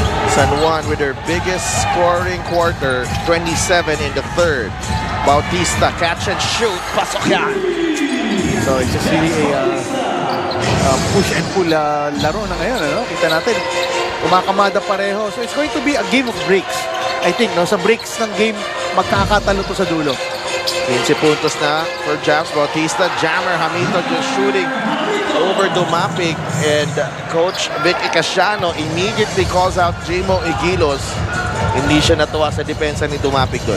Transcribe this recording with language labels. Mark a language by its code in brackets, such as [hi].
[en] San Juan with their biggest scoring quarter, 27 in the third. Bautista, catch and shoot. [tl] Pasok yan. [en] So it's just really a push and pull [tl] laro na ngayon. Ano? Kita natin, kumakamada pareho. [en] So it's going to be a game of breaks. I think, [tl] no? Sa breaks ng game, magkakatalo to sa dulo. [en] 15 puntos na for Japs. Bautista, jammer. Hamito just shooting over Dumapig. And Coach Vic Icasiano immediately calls out Jmo Igilos. [tl] Hindi siya natuwa sa depensa ni Dumapig doon.